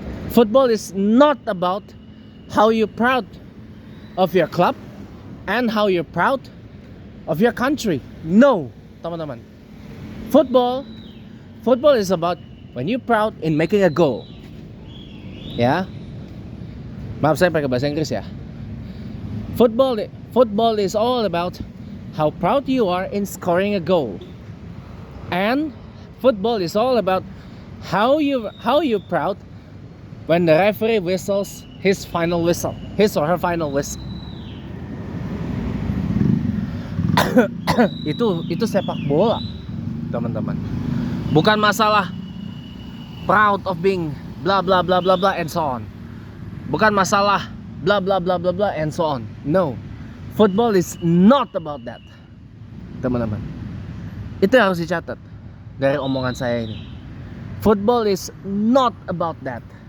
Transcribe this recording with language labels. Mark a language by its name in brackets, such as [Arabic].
[English] Football is not about how you proud of your club and how you're proud of your country. No, [Indonesian] teman-teman. [English] Football is about when you're proud in making a goal. [Indonesian] Ya. Maaf saya pakai bahasa Inggris ya. [English] Football is all about how proud you are in scoring a goal. And football is all about how you proud when the referee whistles his or her final whistle. [Indonesian] Itu sepak bola, teman-teman. Bukan masalah [English] proud of being blah blah blah blah blah and so on. [Indonesian] Bukan masalah blah blah blah blah blah [English] and so on. No. Football is not about that, [Indonesian] teman-teman. Itu yang harus dicatat dari omongan saya ini. [English] Football is not about that.